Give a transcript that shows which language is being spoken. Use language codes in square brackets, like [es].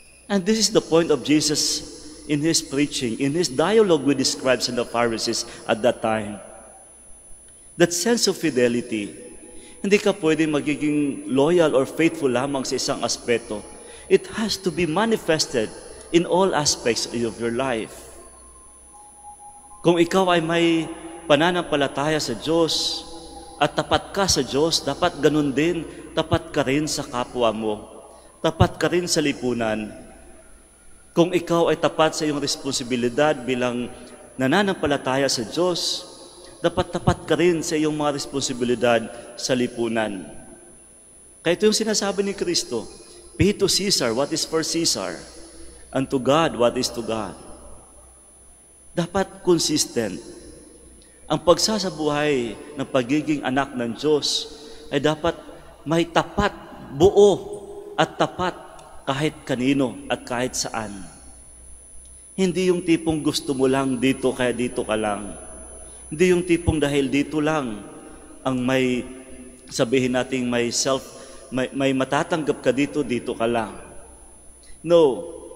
[en] And this is the point of Jesus in His preaching, in His dialogue with the scribes and the Pharisees at that time. That sense of fidelity, [tl] hindi ka pwede magiging [en] loyal or faithful [tl] lamang sa isang aspeto. [en] It has to be manifested in all aspects of your life. [tl] Kung ikaw ay may pananampalataya sa Diyos at tapat ka sa Diyos, dapat ganun din, tapat ka rin sa kapwa mo. Tapat ka rin sa lipunan. Kung ikaw ay tapat sa iyong responsibilidad bilang nananampalataya sa Diyos, dapat tapat ka rin sa iyong mga responsibilidad sa lipunan. Kaya ito yung sinasabi ni Kristo, [en] pay to Caesar what is for Caesar, and to God [tl] what is to God. Dapat consistent. Ang pagsasabuhay ng pagiging anak ng Diyos ay dapat may tapat, buo at tapat kahit kanino at kahit saan. Hindi yung tipong gusto mo lang dito kaya dito ka lang. Hindi yung tipong dahil dito lang ang may sabihin nating may matatanggap ka dito, dito ka lang. No.